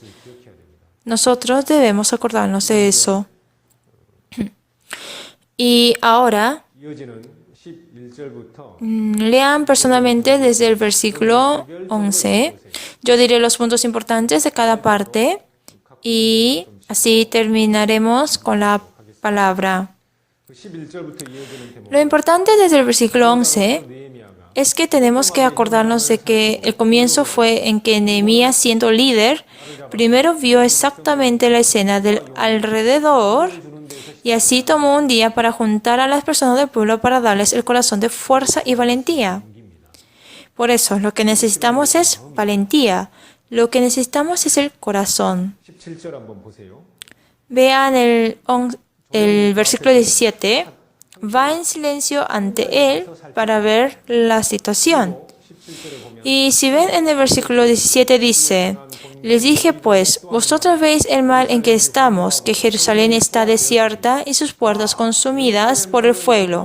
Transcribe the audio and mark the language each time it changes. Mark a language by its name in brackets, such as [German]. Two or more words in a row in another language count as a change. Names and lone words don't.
[Spanish] Nosotros debemos acordarnos de eso. Y ahora, [Korean] 이어지는 11절부터 [Spanish] lean personalmente desde el versículo 11. Yo diré los puntos importantes de cada parte y así terminaremos con la palabra. [Korean] 11절부터 이어지는 대목 [Spanish] Lo importante desde el versículo 11 [Korean] 느헤미야가 [Spanish] es que tenemos que acordarnos de que el comienzo fue en que Nehemías, siendo líder, primero vio exactamente la escena del alrededor y así tomó un día para juntar a las personas del pueblo para darles el corazón de fuerza y valentía. Por eso, lo que necesitamos es valentía. Lo que necesitamos es el corazón. [Korean] 17절 한번 보세요. [Spanish] Vean el versículo 17. Va en silencio ante él para ver la situación. Y si ven en el versículo 17 dice: Les dije pues, vosotros veis el mal en que estamos, que Jerusalén está desierta y sus puertas consumidas por el fuego.